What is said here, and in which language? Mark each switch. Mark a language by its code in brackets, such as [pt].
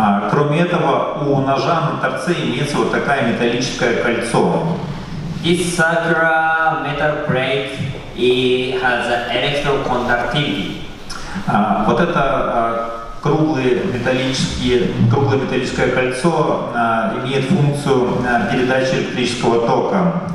[ru] Кроме этого, у ножа на торце имеется вот такая металлическое кольцо. [en] This circular metal plate it has electroconductivity. [ru] Вот это круглое металлическое кольцо имеет функцию передачи электрического тока.